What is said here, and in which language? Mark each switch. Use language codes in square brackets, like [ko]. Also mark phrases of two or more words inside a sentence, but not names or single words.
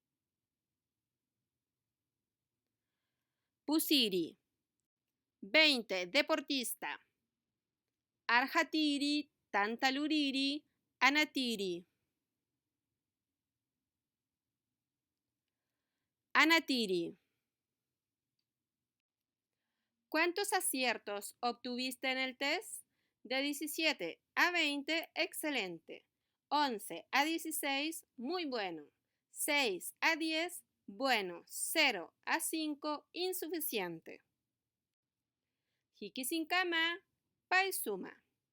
[ay] Pusiri. [es] 20. Deportista. [ay] Arhatiri, tantaluriri, anatiri. Anatiri. [es] ¿Cuántos aciertos obtuviste en el test? De 17 a 20, excelente. 11 a 16, muy bueno. 6 a 10, bueno. 0 a 5, insuficiente. [ay] Hiki sin kama, paisuma.